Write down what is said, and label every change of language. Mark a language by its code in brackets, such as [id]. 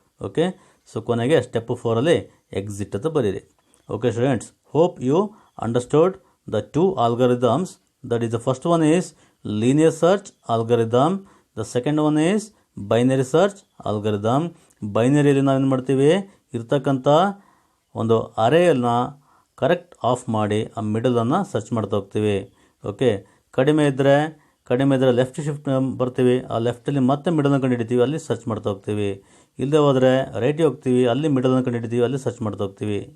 [kn] Okay, so ಕೊನೆಗೆ step 4ಅಲ್ಲಿ exit ಅಂತ ಬರೀರಿ. [en] Okay students, hope you understood the 2 algorithms. That is, the first one is linear search algorithm. The second one is binary search algorithm. [kn] ಬೈನರಿಯಲ್ಲಿ ನಾವೇನು ಮಾಡ್ತೀವಿ, ಇರ್ತಕ್ಕಂಥ ಒಂದು ಅರೇಯನ್ನು correct of ಮಾಡಿ ಆ ಮಿಡಲನ್ನು search ಮಾಡ್ತಾ ಹೋಗ್ತೀವಿ. ಓಕೆ, ಕಡಿಮೆ ಇದ್ದರೆ ಲೆಫ್ಟ್ ಶಿಫ್ಟ್ ಬರ್ತೀವಿ, ಆ ಲೆಫ್ಟಲ್ಲಿ ಮತ್ತೆ ಮಿಡಲ್ನ ಕಂಡು ಹಿಡಿತೀವಿ, ಅಲ್ಲಿ ಸರ್ಚ್ ಮಾಡ್ತಾ ಹೋಗ್ತೀವಿ. ಇಲ್ಲದೆ ಹೋದರೆ ರೈಟಿಗೆ ಹೋಗ್ತೀವಿ, ಅಲ್ಲಿ ಮಿಡಲ್ನ ಕಂಡು ಹಿಡಿತೀವಿ, ಅಲ್ಲಿ ಸರ್ಚ್ ಮಾಡ್ತಾ ಹೋಗ್ತೀವಿ.